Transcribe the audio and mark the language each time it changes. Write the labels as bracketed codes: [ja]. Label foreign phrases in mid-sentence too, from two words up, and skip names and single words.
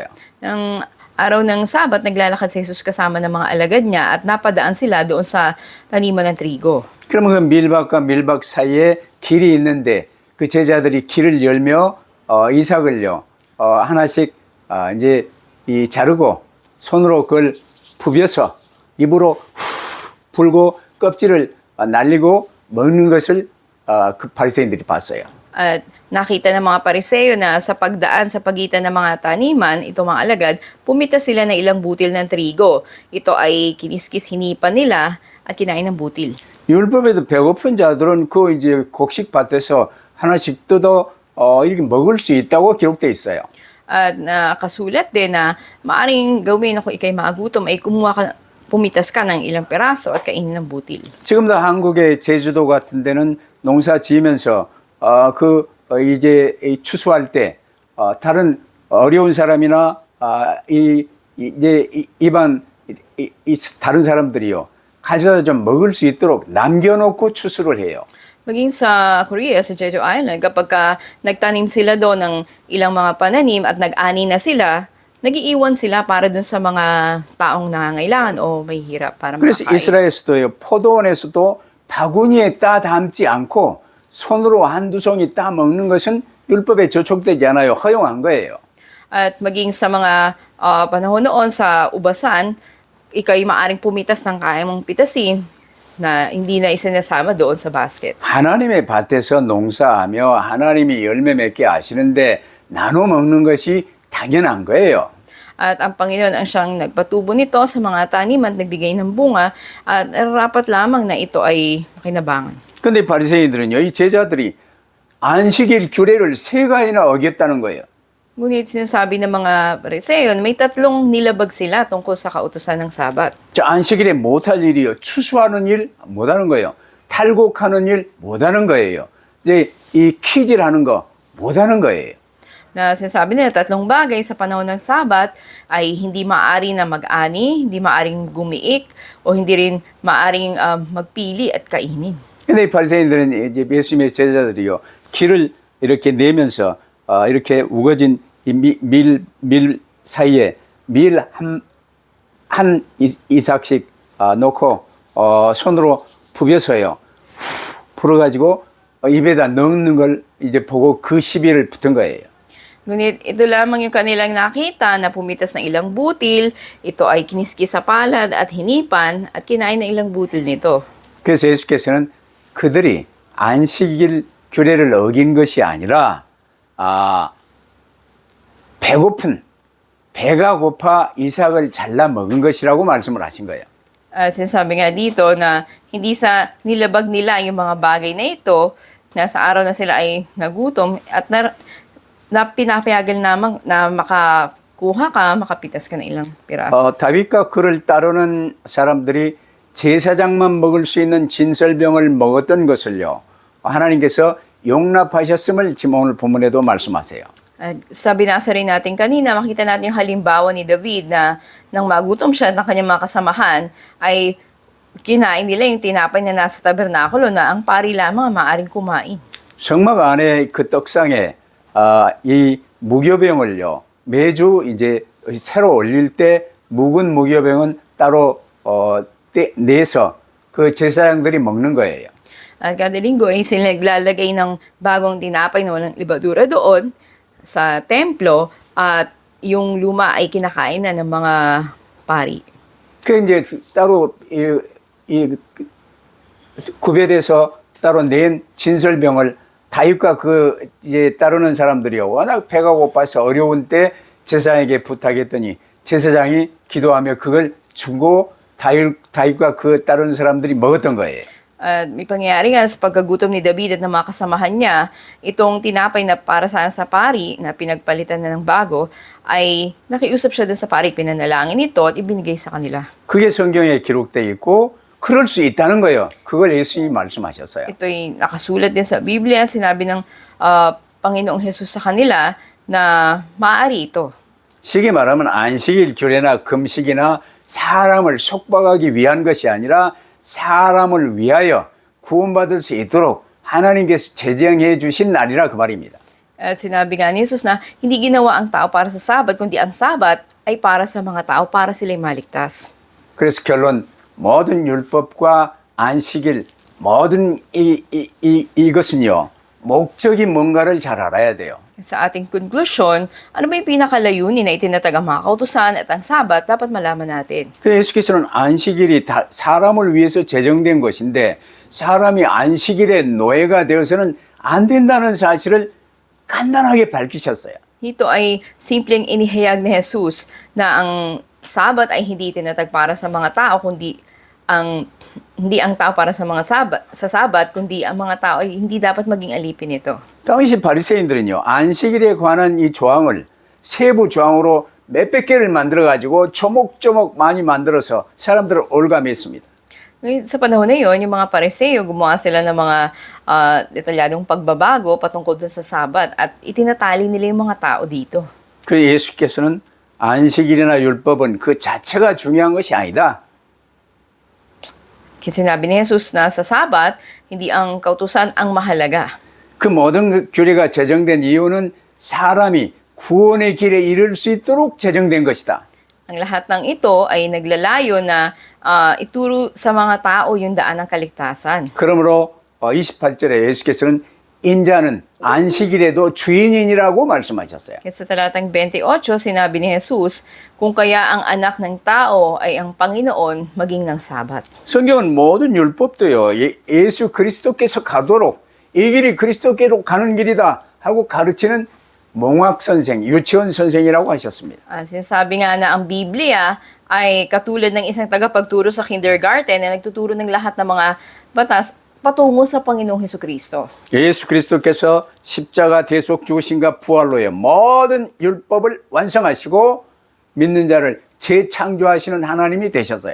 [tl] Ng araw ng Sabat, naglalakad si Jesus kasama ng mga alagad niya at napadaan sila doon sa taniman ng trigo. [ko] 그러면 그 밀밭과 밀밭 사이에 길이 있는데 그 제자들이 길을 열며 이삭을요 하나씩 이제 이 자르고 손으로 그걸 부벼서 입으로 불고 껍질을 날리고 먹는 것을 그 바리새인들이 봤어요. [tl] At nakita ng mga pariseo na sa pagdaan sa pagitan ng mga taniman, ito mga alagad, pumitas sila ng ilang butil ng trigo. Ito ay kiniskis hinipan nila at kinain ng butil. [ko] 율법에도 배고픈 자들은 그 이제 곡식 밭에서 하나씩 뜯어 이렇게 먹을 수 있다고 기록되어 있어요. [tl] At nakasulat din na maaring gawin kung ikay magutom ay pumitas ka ng ilang peraso at kainin ng butil. [ko] 지금도 한국의 제주도 같은 데는 농사 지으면서 이제 추수할 때 다른 어려운 사람이나 다른 사람들이요 가져다 좀 먹을 수 있도록 남겨놓고 추수를 해요. [tl] Maging sa Korea, sa Jeju Island, kapag nagtanim sila doon ng ilang mga pananim at nag-ani na sila, nag-iiwan sila para doon sa mga taong nangangailangan o may hirap para [ko] 그래서 [tl] makakain. [ko] 이스라엘에서도요 포도원에서도 바구니에 따 담지 않고 손으로 한두 송이 따 먹는 것은 율법에 저촉되지 않아요. 허용한 거예요. [tl] At maging sa mga panahon noon sa ubasan, ikay maaring pumitas ng kaya mong pitasin na hindi na isinasama doon sa basket. [ko] 하나님의 밭에서 농사하며 하나님이 열매 맺게 하시는데 나눠 먹는 것이 당연한 거예요. [tl] At ang Panginoon ang siyang nagpatubo nito sa mga taniman at nagbigay ng bunga at rapat lamang na ito ay makinabangan. [ko] 근데 바리새인들은요, 이 제자들이 안식일 규례를 세 가지나 어겼다는 거예요. [tl] Ngunit sinasabi ng mga pariseo na may tatlong nilabag sila tungkol sa kautusan ng Sabat. [ko] 저 안식일에 못할 일이요, 추수하는 일 못하는 거예요. 탈곡하는 일 못하는 거예요. 이제 이 키질하는 거 못하는 거예요. [tl] Na sinasabi nila tatlong bagay sa panahon ng Sabat ay hindi maari na mag-ani, hindi maaring gumiik, o hindi rin maaring magpili at kainin. [ko] 근데 이 바리새인들은 이제 예수님의 제자들이요, 길을 이렇게 내면서 이렇게 우거진 이 밀 사이에 밀 한 이삭씩 놓고 손으로 부벼서요 불어가지고 입에다 넣는 걸 이제 보고 그 시비를 붙은 거예요. [tl] Ngunit ito lamang yung kanilang nakita na pumitas ng ilang butil, ito ay kiniskis sa palad at hinipan at kinain ng ilang butil nito. [ko] 그래서 예수께서는 그들이 안식일 규례를 어긴 것이 아니라 배가 고파 이삭을 잘라 먹은 것이라고 말씀을 하신 거예요. [tl] Sinasabi nga dito na hindi sa nilabag nila yung mga bagay na ito, na sa araw na sila ay nagutom at na pinapayagan namang na makakuha ka, makapitas ka ng ilang piraso. [ko] 다윗과 그를 따르는 사람들이 제사장만 먹을 수 있는 진설병을 먹었던 것을요, 하나님께서 용납하셨음을 지금 오늘 본문에도 말씀하세요. [tl] Sa binasa rin natin kanina, makita natin yung halimbawa ni David na nang magutom siya at ng kanyang mga kasamahan, ay kinain nila yung tinapay na nasa tabernakulo na ang pari lamang maaaring kumain. [ko] 성막 안에 그 떡상에 이 무교병을요, 매주 이제 새로 올릴 때 묵은 무교병은 따로 내서 그 제사장들이 먹는 거예요. [tl] At kada linggo ay sila naglalagay ng bagong tinapay na walang libadura doon sa templo At yung luma ay kinakain na ng mga pari. [ko] 그 이제 따로 이 구별해서 따로 낸 진설병을 다윗과 그 이제 따르는 사람들이요 워낙 배가 고파서 어려운 때 제사장에게 부탁했더니 제사장이 기도하며 그걸 주고 다윗과 그 따르는 사람들이 먹었던 거예요. [tl] At may pangyayari nga sa pagkagutom ni David at ng mga kasamahan niya, itong tinapay na para sa pari na pinagpalitan na ng bago, ay nakiusap siya dun sa pari, pinanalangin ito at ibinigay sa kanila. [ko] 그게 성경에 기록되어 있고 그럴 수 있다는 거예요. 그걸 예수님이 말씀하셨어요. [tl] Ito'y nakasulat din sa Biblia, sinabi ng Panginoong Jesus sa kanila na maaari ito. [ko] 쉽게 말하면 안식일 규례나 금식이나 사람을 속박하기 위한 것이 아니라 사람을 위하여 구원받을 수 있도록 하나님께서 제정해 주신 날이라 그 말입니다. [tl] At sinabi nga ni Jesus na hindi ginawa ang tao para sa Sabat, kundi ang Sabat ay para sa mga tao, para sila'y maligtas. [ko] 그래서 결론 모든 율법과 안식일 모든 이것은요 목적이 뭔가를 잘 알아야 돼요. [tl] Sa ating konklusyon, ano ba yung pinakalayunin na itinatag ang mga kautusan at ang Sabat, dapat malaman natin. [ko] 그래서 예수께서는 안식일이 다 사람을 위해서 제정된 것인데 사람이 안식일의 노예가 되어서는 안 된다는 사실을 간단하게 밝히셨어요. [tl] Dito ay simpleng inihayag ni Jesus na ang Sabat ay hindi itinatag para sa mga tao, kundi hindi ang tao para sa mga Sabat, kundi ang mga tao ay hindi dapat maging alipin nito. [ko] 당시 바리새인들은요 안식일에 관한 이 조항을 세부 조항으로 몇백 개를 만들어 가지고 조목조목 많이 만들어서 사람들을 올감했습니다. [tl] Ngayon, sa panahon na yun, yung mga Pariseo, gumawa sila ng mga detalyadong pagbabago patungkol dun sa Sabat at itinatali nila yung mga tao dito. [ko] 그래서 예수께서는 안식일이나 율법은 그 자체가 중요한 것이 아니다. [tl] Sinabi ni Jesus na sa Sabat, hindi ang kautusan ang mahalaga. [ko] 그 모든 규례가 제정된 이유는 사람이 구원의 길에 이를 수 있도록 제정된 것이다. [tl] Ang lahat ng ito ay naglalayo na ituro sa mga tao yung daan ng kaligtasan. [ko] 그러므로 28절에 예수께서는 인자는 안식일에도 주인이라고 말씀하셨어요. [tl] Sa talatang 28, sinabi ni Jesus, kung kaya ang anak ng tao ay ang Panginoon maging ng Sabat. [ko] 성경은 모든 율법도요. 예수 그리스도께서 가도록 이 길이 그리스도께로 가는 길이다 하고 가르치는 몽학 선생, 유치원 선생이라고 하셨습니다. [tl] Sinasabi nga na ang Biblia ay katulad ng isang tagapagturo sa kindergarten na nagtuturo ng lahat ng mga batas patungo sa Panginoong Hesukristo. [ko] 예수 그리스도께서 십자가 대속 죽으심과 부활로의 모든 율법을 완성하시고 믿는 자를 재창조하시는 하나님이 되셨어요.